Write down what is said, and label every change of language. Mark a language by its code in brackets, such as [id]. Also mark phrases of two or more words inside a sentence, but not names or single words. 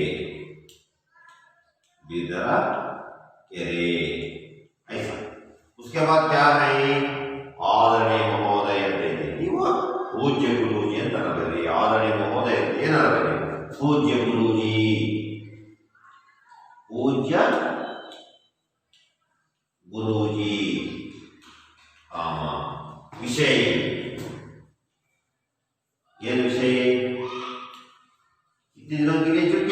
[hi] बिदरकेरे ऐसा। उसके बाद क्या है, आदरणीय महोदय पूज्य गुरुजी [kn] ಅಂತ ಬರೀ। [hi] आदरणीय महोदय [kn] ಏನಾರ ಬರೀ, [hi] पूज्य गुरुजी, पूज्य गुरुजी। विषय ये विषय कितने दिनों के लिए छुट्टी?